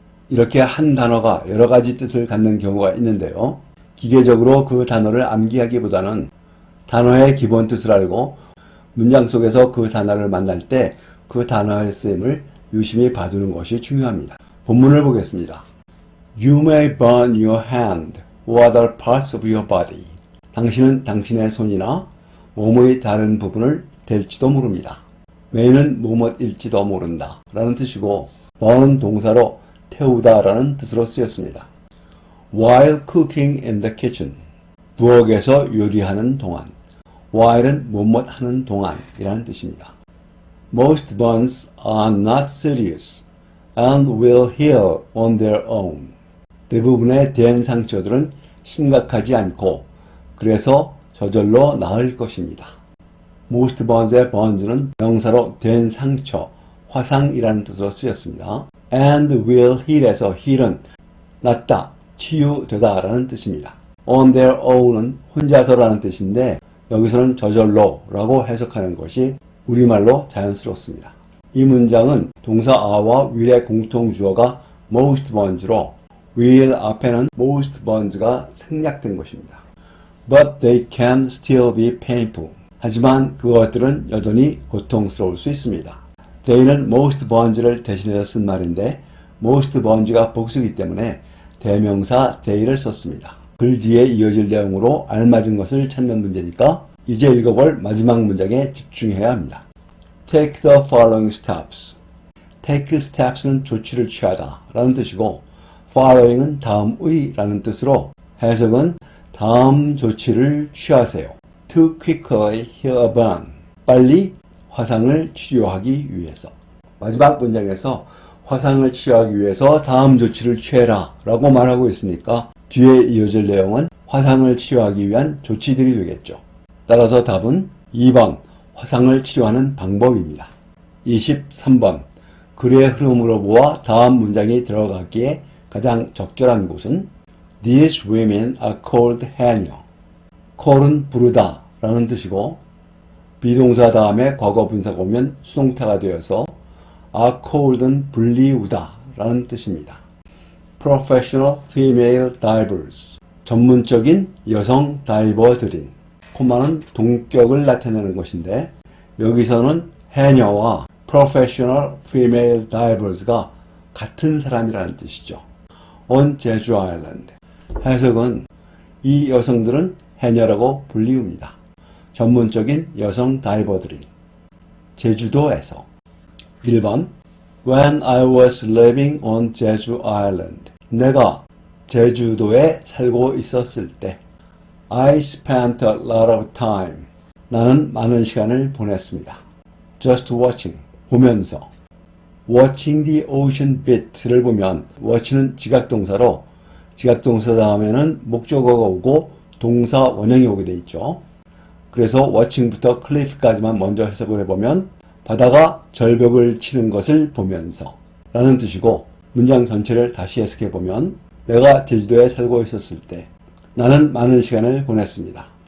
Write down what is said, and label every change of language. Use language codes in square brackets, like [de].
[ko] 이렇게 한 단어가 여러 가지 뜻을 갖는 경우가 있는데요. 기계적으로 그 단어를 암기하기보다는 단어의 기본 뜻을 알고 문장 속에서 그 단어를 만날 때 그 단어의 쓰임을 유심히 봐두는 것이 중요합니다. 본문을 보겠습니다. [en] You may burn your hand or other parts of your body. [ko] 당신은 당신의 손이나 몸의 다른 부분을 댈지도 모릅니다. may는 뭐뭐일지도 모른다 라는 뜻이고 burn은 동사로 태우다 라는 뜻으로 쓰였습니다. [en] While cooking in the kitchen. [ko] 부엌에서 요리하는 동안. while은 뭐뭐 하는 동안 이라는 뜻입니다. [en] Most burns are not serious and will heal on their own. [ko] 대부분의 된 상처들은 심각하지 않고 그래서 저절로 나을 것입니다. Most burns의 burns는 명사로 된 상처, 화상이라는 뜻으로 쓰였습니다. [en] And will heal에서 heal은 [ko] 낫다, 치유되다 라는 뜻입니다. [en] On their own [ko] 은 혼자서라는 뜻인데 여기서는 저절로 라고 해석하는 것이 우리말로 자연스럽습니다. 이 문장은 동사 are와 will의 공통주어가 most burns로 will 앞에는 most burns가 생략된 것입니다. [en] But they can still be painful. [ko] 하지만 그것들은 여전히 고통스러울 수 있습니다. they는 most burns를 대신해서 쓴 말인데 most burns가 복수이기 때문에 대명사 they를 썼습니다. 글 뒤에 이어질 내용으로 알맞은 것을 찾는 문제니까 이제 읽어볼 마지막 문장에 집중해야 합니다. [en] Take the following steps. Take steps [ko] 는 조치를 취하다 라는 뜻이고 following은 다음의 라는 뜻으로 해석은 다음 조치를 취하세요. [en] To quickly heal a burn. [ko] 빨리 화상을 치료하기 위해서. 마지막 문장에서 화상을 치료하기 위해서 다음 조치를 취해라 라고 말하고 있으니까 뒤에 이어질 내용은 화상을 치료하기 위한 조치들이 되겠죠. 따라서 답은 2번 화상을 치료하는 방법입니다. 23번 글의 흐름으로 보아 다음 문장이 들어가기에 가장 적절한 곳은 [en] These women are called [ko] 해녀. call은 부르다 라는 뜻이고 비동사 다음에 과거 분사가 오면 수동태가 되어서 are called는 불리우다 라는 뜻입니다. [en] Professional female divers. [ko] 전문적인 여성 다이버들인 코마는 동격을 나타내는 것인데 여기서는 해녀와 [en] Professional female divers [ko] 가 같은 사람이라는 뜻이죠. [en] On 제주 아일랜드. [ko] 해석은 이 여성들은 해녀라고 불리웁니다. 전문적인 여성 다이버들인 제주도에서. [en] 1번 When I was living on Jeju Island. [ko] 내가 제주도에 살고 있었을 때 [en] I spent a lot of time. [ko] 나는 많은 시간을 보냈습니다. [en] Just watching. [ko] 보면서. [en] Watching the ocean bit [ko] 를 보면 watch는 지각동사로 지각동사 다음에는 목적어가 오고 동사 원형이 오게 돼 있죠. 그래서 watching부터 cliff까지만 먼저 해석을 해보면 바다가 절벽을 치는 것을 보면서 라는 뜻이고 문장 전체를 다시 해석해보면 내가 제주도에 살고 있었을 때 나는 많은 시간을 보냈습니다.